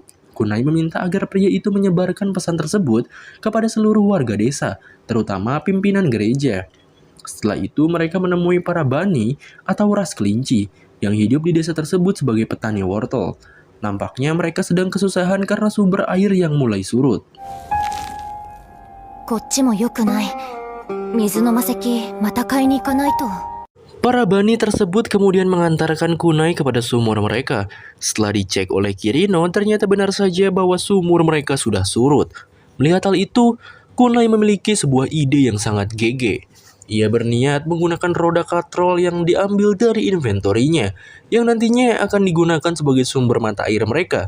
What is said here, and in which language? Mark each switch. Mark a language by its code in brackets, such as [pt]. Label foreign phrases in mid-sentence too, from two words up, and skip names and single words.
[id] Kunai meminta agar pria itu menyebarkan pesan tersebut kepada seluruh warga desa, terutama pimpinan gereja. Setelah itu mereka menemui para bani atau ras kelinci yang hidup di desa tersebut sebagai petani wortel. Nampaknya mereka sedang kesusahan karena sumber air yang mulai surut. [ja] こっちも良くない。水の魔石また買いに行かないと。 [id] Para bani tersebut kemudian mengantarkan Kunai kepada sumur mereka. Setelah dicek oleh Kirino, ternyata benar saja bahwa sumur mereka sudah surut. Melihat hal itu, Kunai memiliki sebuah ide yang sangat gege. Ia berniat menggunakan roda katrol yang diambil dari inventorinya, yang nantinya akan digunakan sebagai sumber mata air mereka.